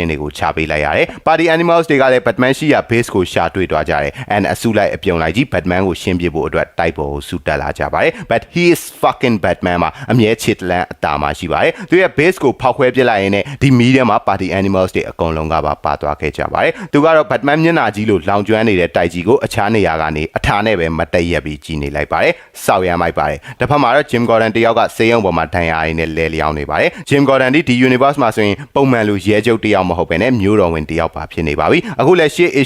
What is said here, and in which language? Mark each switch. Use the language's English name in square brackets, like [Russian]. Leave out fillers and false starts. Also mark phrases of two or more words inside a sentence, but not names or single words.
[Burmese] တွေကိုချပေးလိုက်ရတယ်။ Party Animals တွေကလည်း Batman ရှိရာ base ကိုရှာတွေ့သွားကြတယ်။ and အစုလိုက်အပြုံလိုက်ကြီး Batman ကိုရှင်းပြဖို့အတွက်တိုက်ပေါ်ကိုဆူတက်လာကြပါတယ်။ [English] but he is fucking Batman [Burmese] မှာအမြဲချစ်လန်းအတာမှာရှိပါတယ်။သူရဲ့ base ကိုဖောက်ခွဲပစ်လိုက်ရင်လည်းဒီမီးထဲမှာ Party Animals တွေအကုန်လုံးကပါသွားခဲ့ကြပါတယ်။သူကတော့ Batman မျက်နှာကြီးလို့လောင်ကျွမ်း နေတဲ့တိုက်ကြီးကိုအခြားနေရာကနေအထာနဲ့ပဲမတက်ရက်ပြီးကြည်နေလိုက်ပါတယ်။စောက်ရမ်းမိုက်ပါတယ်။တစ်ဖက်မှာတော့ Jim Gordon တယောက်ကစေယုံပေါ်မှာဒဏ်ရာရင်းနဲ့လဲလျောင်းနေပါတယ်။ Jim Gordon ဒီ universe မှာဆိုရင်ပုံမှန်လူရဲကျုပ်တယောက်မဟုတ်ဘဲနဲ့မျိုးတော်ဝင်တယောက်ပါဖြစ်နေပါပြီ။အခုလည်းရှေ့